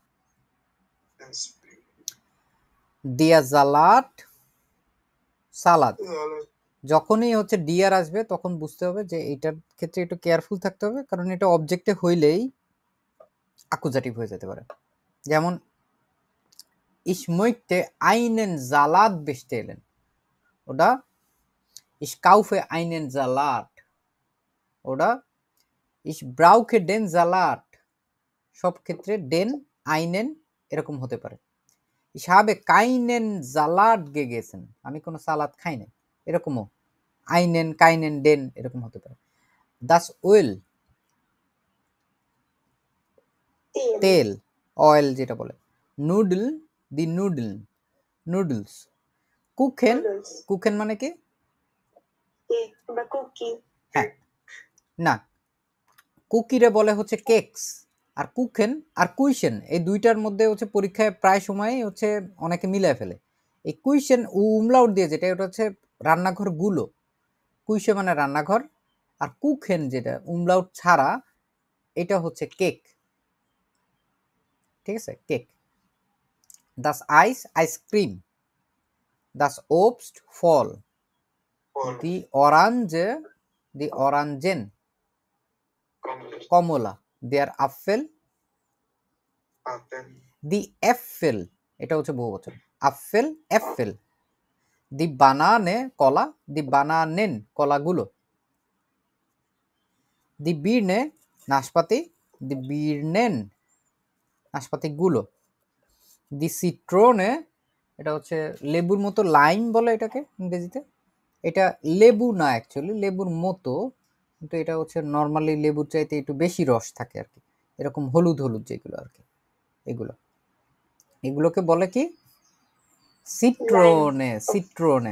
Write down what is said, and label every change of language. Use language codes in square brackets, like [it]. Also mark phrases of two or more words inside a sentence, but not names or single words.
[bn] দিয়া জালাট, সালাদ, যখনই হচ্ছে ডিয়ার আসবে তখন বুঝতে হবে যে এটার ক্ষেত্রে একটু কেয়ারফুল থাকতে হবে, কারণ এটা অবজেক্টে হইলেই অ্যাকুজাটিভ হয়ে যেতে পারে। [de] যেমন ich möchte einen Salat bestellen, oder ich kaufe einen Salat, oder ich brauche den Salat, [bn] সব ক্ষেত্রে [de] den einen [bn] এরকম হতে পারে। [de] ich habe keinen Salat gegessen, [bn] আমি কোনো সালাদ খাই না, এরকমও [de] einen keinen den [bn] এরকম হতে পারে। [de] das Öl, [bn] তেল, অয়েল যেটা বলে। নুডল, দি নুডল, নুডলস। কুকেন, কুকেন মানে কি? হ্যাঁ, না, কুকিরে বলে হচ্ছে কেকস, আর কুকেন আর কুইশেন এই দুইটার মধ্যে হচ্ছে পরীক্ষায় প্রায় সময়ই হচ্ছে অনেকে মিলায় ফেলে। এই কুইশেন উমলাউট দিয়ে যেটা, এটা হচ্ছে রান্নাঘর গুলো, কুইশে মানে রান্নাঘর, আর কুকেন যেটা উমলাউট ছাড়া এটা হচ্ছে কেক, ঠিক আছে, কেক। [de] das আইস, আইসক্রিম। das Obst, ফল। die Orange, die Orangen, কমলা। der Apfel, die Äpfel, [bn] এটা হচ্ছে বহুবচন, [de] Apfel, Äpfel। die Banane, কলা, die Bananen, কলাগুলো। die Birne, নাশপাতি, die Birnen, নাশপাতিগুলো। die Zitrone, [bn] এটা হচ্ছে লেবুর মতো, লাইম বলে এটাকে ইংরেজিতে। এটা লেবু না অ্যাকচুয়ালি, লেবুর মতো, কিন্তু এটা হচ্ছে নর্মালি লেবুর চাইতে একটু বেশি রস থাকে আর কি, এরকম হলুদ হলুদ যেগুলো আর কি, এগুলো, এগুলোকে বলে কি? [de] Zitrone, Zitrone.